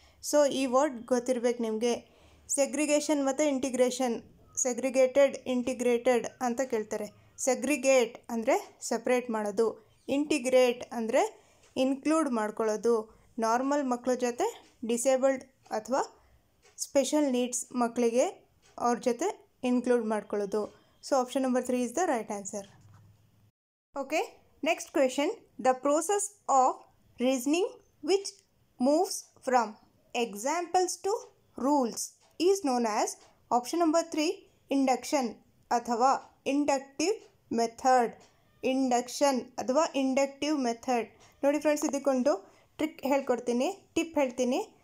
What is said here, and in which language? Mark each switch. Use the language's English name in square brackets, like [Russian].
[Kannada] So ಈ word ಗೊತ್ತಿರಬೇಕು ನಿಮಗೆ. ಸೆಗ್ರಿಗೇಷನ್ ಮತ್ತು ಇಂಟಿಗ್ರೇಷನ್, ಸೆಗ್ರಿಗೇಟೆಡ್ ಇಂಟಿಗ್ರೇಟೆಡ್ ಅಂತ ಕೇಳ್ತಾರೆ. ಸೆಗ್ರಿಗೇಟ್ ಅಂದರೆ ಸಪ್ರೇಟ್ ಮಾಡೋದು, ಇಂಟಿಗ್ರೇಟ್ ಅಂದರೆ ಇನ್ಕ್ಲೂಡ್ ಮಾಡ್ಕೊಳ್ಳೋದು. ನಾರ್ಮಲ್ ಮಕ್ಕಳ ಜೊತೆ ಡಿಸೇಬಲ್ಡ್ ಅಥವಾ ಸ್ಪೆಷಲ್ ನೀಡ್ಸ್ ಮಕ್ಕಳಿಗೆ ಅವ್ರ ಜೊತೆ ಇನ್ಕ್ಲೂಡ್ ಮಾಡ್ಕೊಳ್ಳೋದು. [English] So option number 3 is the right answer. Okay, next question. The process of reasoning which moves from examples to rules is known as option number 3 induction [Kannada] ಅಥವಾ [English] inductive method. Induction [Kannada] ಅಥವಾ [English] Inductive method. [Kannada] ನೋಡಿ friends, ಇದಕ್ಕೊಂದು trick ಹೇಳ್ಕೊಡ್ತೀನಿ, tip ಹೇಳ್ತೀನಿ.